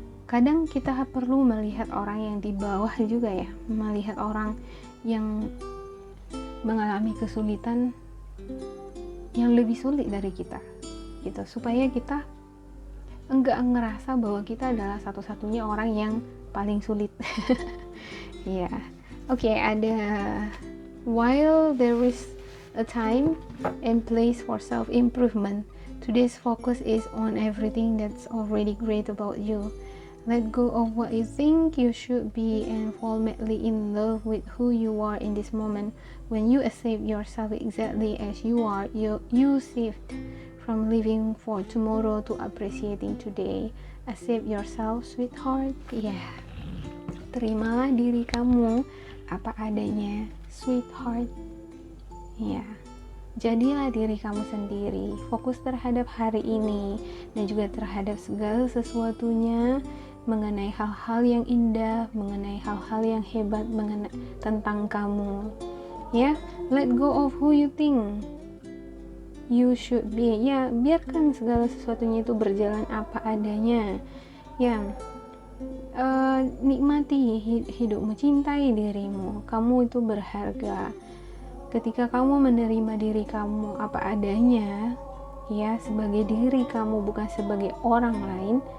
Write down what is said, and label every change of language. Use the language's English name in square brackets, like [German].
[Indonesian] Kadang kita perlu melihat orang yang di bawah juga ya, melihat orang yang mengalami kesulitan yang lebih sulit dari kita gitu, supaya kita enggak ngerasa bahwa kita adalah satu-satunya orang yang paling sulit. Ya, oke, ada [English] while there is a time and place for self-improvement, today's focus is on everything that's already great about you. Let go of what you think you should be and fall madly in love with who you are in this moment. When you accept yourself exactly as you are, you shift from living for tomorrow to appreciating today. Accept yourself, sweetheart. Yeah. [Indonesian] Terimalah diri kamu apa adanya, sweetheart. Ya. Jadilah diri kamu sendiri. Fokus terhadap hari ini dan juga terhadap segala sesuatunya, mengenai hal-hal yang indah, mengenai hal-hal yang hebat tentang kamu. Ya, [English] let go of who you think you should be. [Indonesian] Ya, biarkan segala sesuatunya itu berjalan apa adanya. Ya, nikmati hidupmu, cintai dirimu. Kamu itu berharga. Ketika kamu menerima diri kamu apa adanya, ya, sebagai diri kamu, bukan sebagai orang lain,